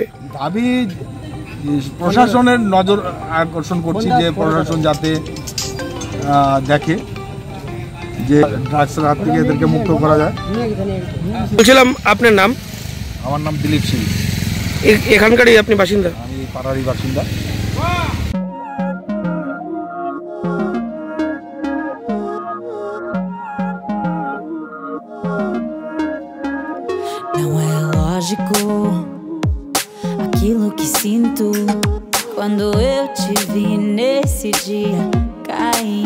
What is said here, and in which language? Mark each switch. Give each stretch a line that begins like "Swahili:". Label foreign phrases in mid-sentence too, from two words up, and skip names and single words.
Bangla: দাবি প্রশাসনের নজর আকর্ষণ করছি যে প্রশাসন যাতে দেখে যে ড্রাগসের হাত থেকে এদেরকে মুক্ত করা যায়। বলছিলাম, আপনার নাম? আমার নাম দিলীপ সিং। এখানকারই আপনি বাসিন্দা? আমি পাড়ারই বাসিন্দা।
Portuguese: Não é lógico aquilo que sinto quando eu te vi nesse dia cair.